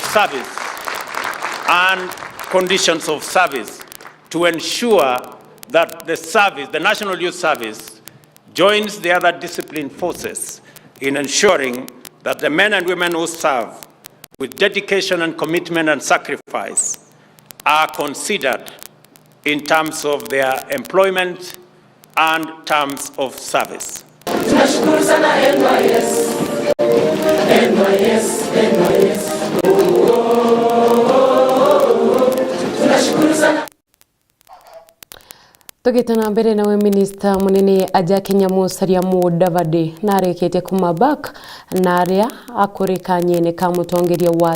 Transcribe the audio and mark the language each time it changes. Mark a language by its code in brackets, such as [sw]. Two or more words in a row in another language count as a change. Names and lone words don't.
[en] service and conditions of service to ensure that the National Youth Service joins the other discipline forces in ensuring that the men and women who serve with dedication and commitment and sacrifice are considered in terms of their employment and terms of service. [sw] Tunashukuru sana NYS. Tunashukuru sana. [mer] Tugitana mbere nawe Minister munene aja Kenya Musalia Mudavadi narekete kumabak naria akurikanye ne kamutongeria wa